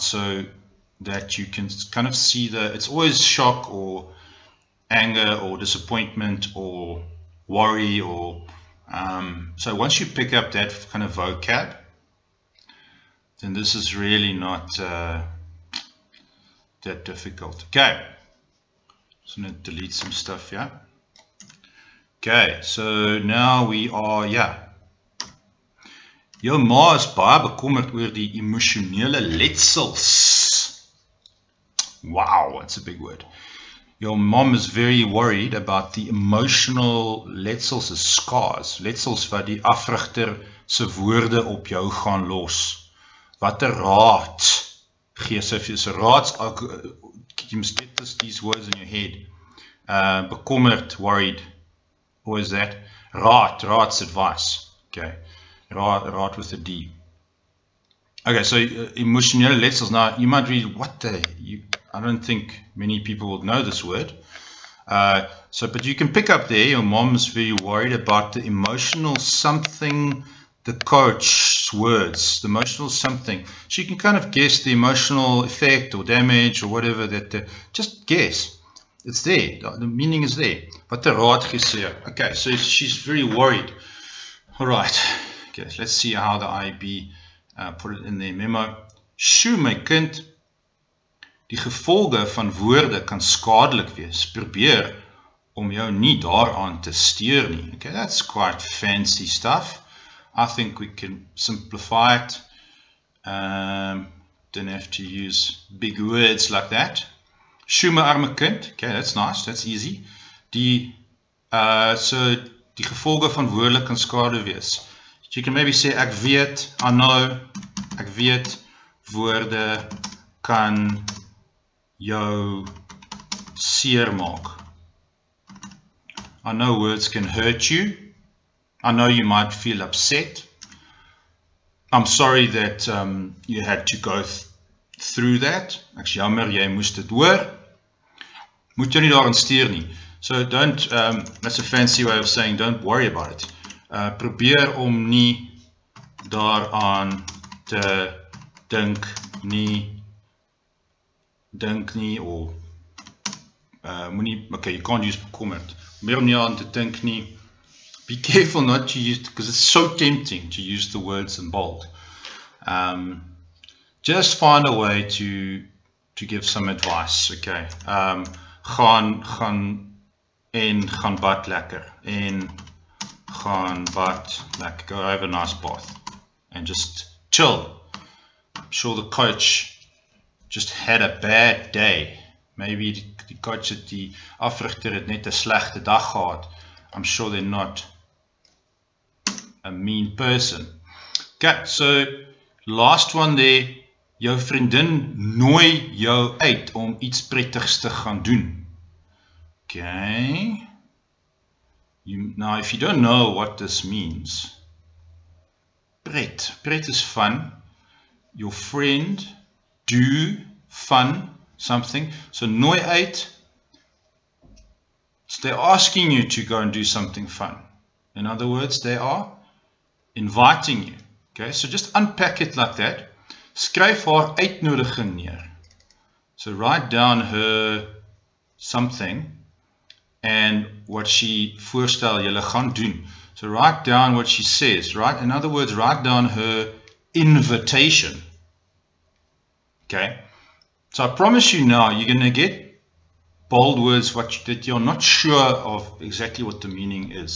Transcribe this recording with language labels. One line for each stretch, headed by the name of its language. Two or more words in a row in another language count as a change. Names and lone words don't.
English: So that you can kind of see it's always shock or anger or disappointment or worry or, so once you pick up that kind of vocab, then this is really not that difficult. Okay. So I'm going to delete some stuff here. Okay, so now we are,
Afrikaans: Jou ma is baie bekommerd oor die emosionele letsels.
English: Wow, that's a big word. Your mom is very worried about the emotional letsels, scars.
Afrikaans: Letsels wat die afrigter se woorde op jou gaan los. Wat 'n raad gee sy vir jou. Raads,
English: you must get these words in your head. Bekommerd, worried. What is that? Raad's advice. Okay. Raad with a D. Okay, so
Afrikaans: emotionele letsels.
English: Now, you might read, I don't think many people will know this word. But you can pick up there, your mom's very worried about the emotional something, the coach's words, the emotional something. She can kind of guess the emotional effect or damage or whatever just guess. It's there. The meaning is there.
Afrikaans: Wat 'n raad gee sy.
English: Okay, so she's very worried. All right. Okay, let's see how the IB put it in their memo.
Afrikaans: Sjoe, my kind, die gevolge van woorde kan skadelik wees. Probeer om jou nie daaraan te steur nie.
English: Okay, that's quite fancy stuff. I think we can simplify it. Don't have to use big words like that.
Afrikaans: Sjoe, my arme kind.
English: Okay, that's nice, that's easy.
Afrikaans: So die gevolge van woorde kan skade wees.
English: You can maybe say,
Afrikaans: ek weet,
English: I know,
Afrikaans: ek weet, woorde kan jou seer maak.
English: I know words can hurt you. I know you might feel upset. I'm sorry that you had to go through that.
Afrikaans: Ek's jammer, jy moes dit hoor. Moet jy nie daaraan steur nie.
English: So don't, that's a fancy way of saying don't worry about it.
Afrikaans: Probeer om nie daaraan te dink nie, or moenie,
English: okay, you can't use bekommerd.
Afrikaans: Probeer om nie aan te dink nie.
English: Be careful not to use, because it's so tempting to use the words in bold. Just find a way to give some advice, okay.
Afrikaans: Gaan bad lekker, en gaan bad lekker,
English: go have a nice bath, and just chill. I'm sure the coach just had a bad day.
Afrikaans: Maybe die coach het die afrigter het net 'n slegte dag gehad.
English: I'm sure they're not a mean person. Okay, so last one there,
Afrikaans: jou vriendin nooi jou uit om iets prettigs te gaan doen.
English: Okay. Now, if you don't know what this means, pret is fun. Your friend do fun something.
Afrikaans: So nooi uit,
English: so they're asking you to go and do something fun. In other words, they are inviting you. Okay, so just unpack it like that.
Afrikaans: Skryf haar uitnodiging neer.
English: So write down her something and what she
Afrikaans: voorstel julle gaan doen.
English: So write down what she says, right? In other words, write down her invitation. Okay, so I promise you now, you're going to get bold words that you're not sure of exactly what the meaning is.